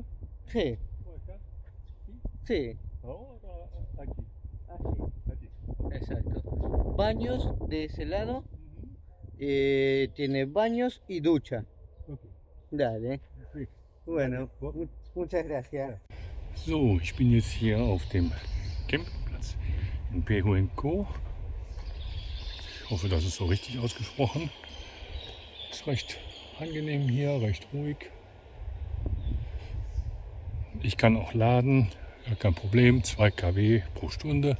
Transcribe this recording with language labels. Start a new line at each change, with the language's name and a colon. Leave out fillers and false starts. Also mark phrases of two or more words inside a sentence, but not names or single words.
Spanish: Sí, sí, Ahora aquí. así, exacto. Baños de ese lado, tiene baños y ducha. Okay. Dale. Sí. Bueno, muchas gracias.
German: So, ich bin jetzt hier auf dem Campingplatz in Pehuenco. Ich hoffe, das ist so richtig ausgesprochen. Ist recht angenehm hier, recht ruhig. Ich kann auch laden, gar kein Problem, 2 kW pro Stunde.